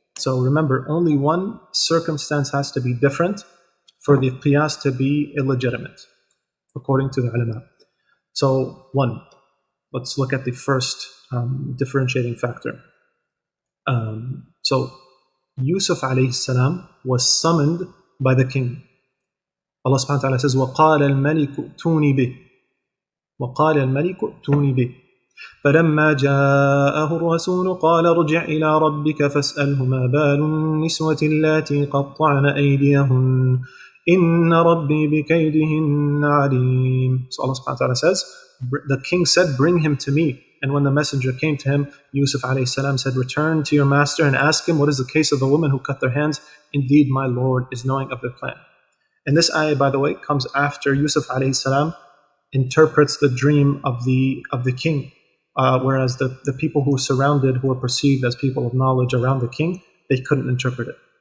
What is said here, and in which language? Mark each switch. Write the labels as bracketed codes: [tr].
[en] So remember, only one circumstance has to be different for the qiyas to be illegitimate, according to the ulama. So let's look at the first differentiating factor. So Yusuf alayhi salam was summoned by the king. Allah subhanahu wa ta'ala says, [ar] وَقَالَ الْمَلِكُ ائْتُونِي بِهِ وَقَالَ الْمَلِكُ ائْتُونِي بِهِ فلما جاءه الرسول قال ارجع إلى ربك فاسأله ما بال النسوة اللاتي قطعن أيديهن إن ربي بكيدهن عليم. [en] So Allah subhanahu wa ta'ala says, the king said, bring him to me. And when the messenger came to him, Yusuf alayhi salam said, return to your master and ask him, what is the case of the women who cut their hands? Indeed, my Lord is knowing of their plan. And this ayah, by the way, comes after Yusuf alayhi salam interprets the dream of the king, whereas the people who were perceived as people of knowledge around the king, they couldn't interpret it.